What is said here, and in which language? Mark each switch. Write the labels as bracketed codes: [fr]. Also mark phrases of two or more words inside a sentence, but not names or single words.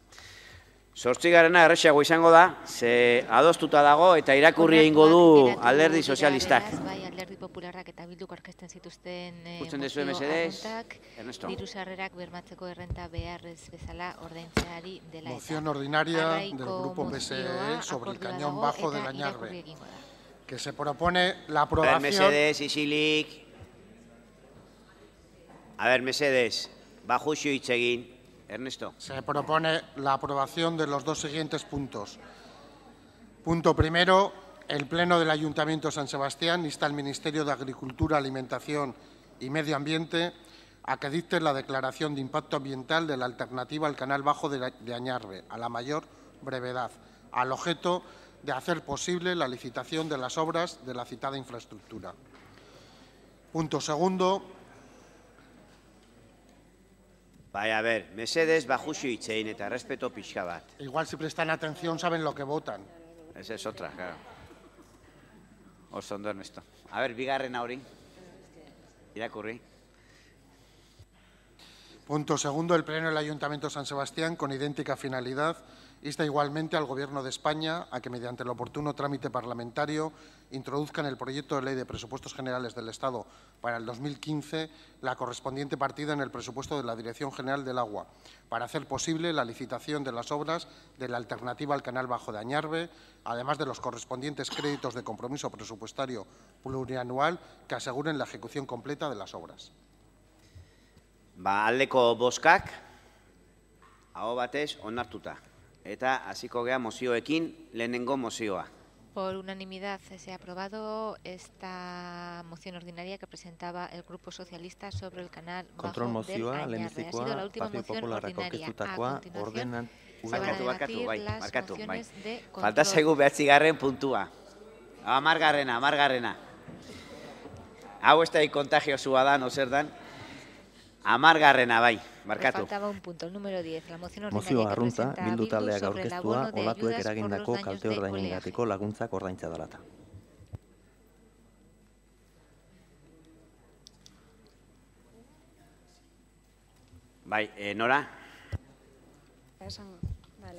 [eu] Zortzigarrena erresago izango da, ze adostuta dago eta irakurri egingo du Alderdi Sozialistak. Bai, Alderdi Popularrak eta Bilduk aurkezten zituzten mozio apuntak, diru sarrerak bermatzeko errenta beharrez bezala ordaintzeari dela eta. [es] Moción ordinaria del Grupo PSE sobre el cañón bajo de Añarbe, que se propone la aprobación... [eu] Mesedez, isilik. [es] A ver, [eu] mesedez, bajuxo hitz egin. Ernesto. [es] Se propone la aprobación de los dos siguientes puntos. Punto primero, el Pleno del Ayuntamiento de San Sebastián insta al Ministerio de Agricultura, Alimentación y Medio Ambiente a que dicte la declaración de impacto ambiental de la alternativa al canal bajo de Añarbe, a la mayor brevedad, al objeto de hacer posible la licitación de las obras de la citada infraestructura. Punto segundo. Bai, a ver, [eu] mesedez, bajuxo hitzein eta respeto pixka bat. [es] Igual si prestan atención saben lo que votan. Esa es otra, claro. [eu] Oso ondo, Ernesto. [es] A ver, [eu] bigarrena hori. Irakurri. [es] Punto segundo, el Pleno del Ayuntamiento de San Sebastián, con idéntica finalidad, insta igualmente al Gobierno de España a que, mediante el oportuno trámite parlamentario, introduzca en el proyecto de Ley de Presupuestos Generales del Estado para el 2015 la correspondiente partida en el presupuesto de la Dirección General del Agua, para hacer posible la licitación de las obras de la alternativa al canal bajo de Añarbe, además de los correspondientes créditos de compromiso presupuestario plurianual que aseguren la ejecución completa de las obras. [eu] Aldeko bozkak, aho batez, onartuta. Eta hasiko gea mozioekin, lehenengo mozioa. [es] Por unanimidad se ha aprobado esta moción ordinaria que presentaba el Grupo Socialista sobre el canal bajo del Añarbe. Ha sido la última moción ordinaria. A continuación se van a debatir las mociones de control. [eu] Falta zaigu 9. puntua. Amargarrena. Hau ez da kontagiozua da, no zer dan. Amargarrena, bai, markatu. [es] Faltaba un punto, el número 10. La moción ordinaria [eu] Mozioa arrunta, Bildu taldeak aurkeztua, olatuek eragindako kalte ordainengatiko laguntzak ordaintza dalata. Bai, Nora? Esango, bale.